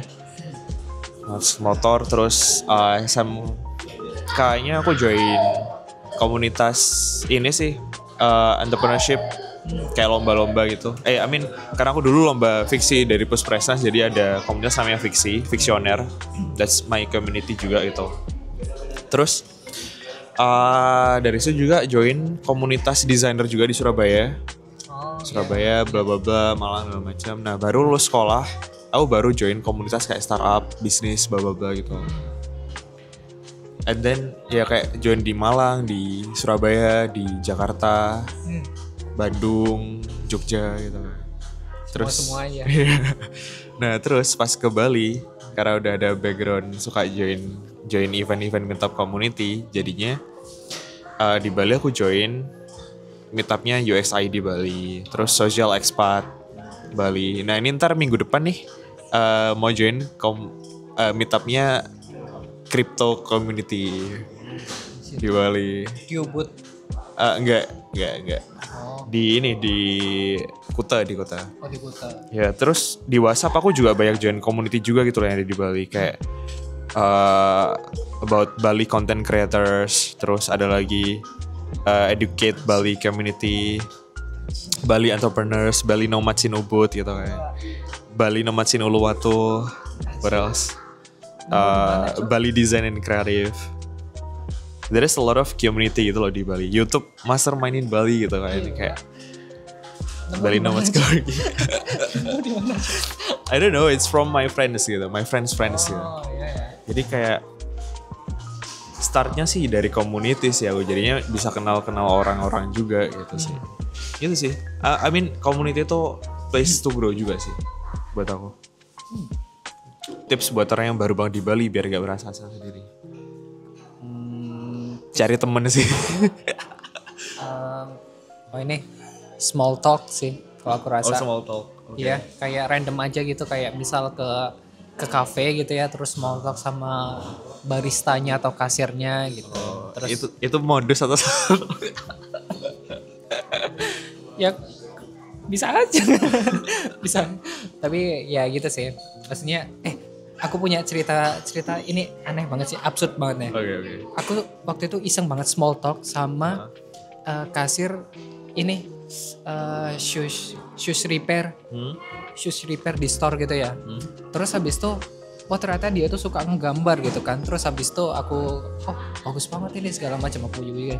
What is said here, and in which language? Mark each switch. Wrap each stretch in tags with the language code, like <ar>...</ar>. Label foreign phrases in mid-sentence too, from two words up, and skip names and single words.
<id>Motor terus SMK-nya aku join komunitas ini sih, entrepreneurship, kayak lomba-lomba gitu. Karena aku dulu lomba fiksi dari Puspresnas, jadi ada komunitas namanya Fiksioner.</id> <en>That's my community</en> <id>juga gitu. Terus dari situ juga join komunitas desainer juga di Surabaya. Bla bla bla, Malang segala macam. Nah, baru lulus sekolah, aku baru join komunitas kayak startup, bisnis, bla bla bla gitu.</id> <en>And then</en> <id>ya kayak join di Malang, di Surabaya, di Jakarta, Bandung, Jogja gitu. Terus semua aja. Nah, terus pas ke Bali, karena udah ada background suka join event-event</id> <en>meetup community,</en> <id>jadinya di Bali aku join meetupnya UXI di Bali, terus</id> <en>social expat Bali.</en> <id>Nah, ini ntar minggu depan nih mau join meetupnya</id> <en>crypto community</en> <id>di Bali. Qboot. Enggak. di Kuta di Kuta. Oh di Kuta. Ya terus di WhatsApp aku juga banyak join community juga gitu loh yang ada di Bali kayak</id> <en>about Bali content creators,</en> <id>terus ada lagi</id> <en>educate Bali community, Bali entrepreneurs, Bali nomads in Ubud</en> <id>gitu kayak.</id> <en>Bali nomads in Uluwatu, what else? Bali design and creative. There is a lot of community</en> <id>gitu loh di Bali. YouTube mastermind in Bali gitu kayak ini kayak Bali nomads story.</id> <en>I don't know, it's from my friends gitu, my friends gitu.</en> <id>Oh iya. Jadi kayak startnya sih dari community sih aku jadinya bisa kenal orang-orang juga gitu sih. Gitu sih.</id> <en>I mean community itu place to grow</en> <id>juga sih buat aku. Tips buat orang yang baru banget di Bali biar gak berasa sendiri. Cari temen sih. Oh ini</id> <en>small talk</en> <id>sih kalau aku rasa.</id> <en>Small talk.</en> <id>Iya, kayak random aja gitu, kayak misal ke kafe gitu ya, terus</id> <en>small talk</en> <id>sama baristanya atau kasirnya gitu. Terus Itu modus atau ya bisa aja. Bisa. Tapi ya gitu sih. Maksudnya aku punya cerita ini aneh banget sih, absurd banget nih. Oke. Aku waktu itu iseng banget</id> <en>small talk</en> <id>sama kasir ini</id> <en>shoes repair</en> <id>di store gitu ya. Terus habis itu ternyata dia tuh suka ngegambar gitu kan. Terus habis itu aku bagus banget ini segala macam aku juga.</id>